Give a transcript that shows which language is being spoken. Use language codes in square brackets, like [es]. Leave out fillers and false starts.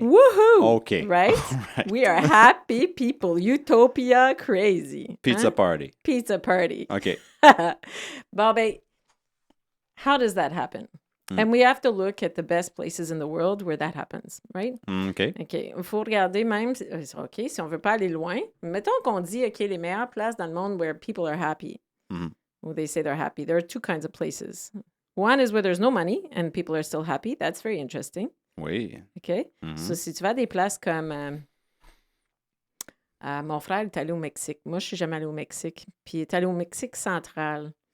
[en] Woohoo! OK. Right? Right. We are happy people. Utopia crazy. Pizza [fr] Hein? [en] party. Pizza party. OK. [fr] Bon, ben, [en] how does that happen? And we have to look at the best places in the world where that happens, right? OK. OK. [fr] Il faut regarder même, OK, si on veut pas aller loin, mettons qu'on dit, OK, les meilleures places dans le monde [en] where people are happy. Mhm. Well, they say they're happy. There are two kinds of places. One is where there's no money and people are still happy. That's very interesting. [fr] Oui. [en] OK? Mhm. [fr] So, si tu vas à des places comme... mon frère est allé au Mexique. Moi, je suis jamais allée au Mexique. Puis, il est allé au Mexique central.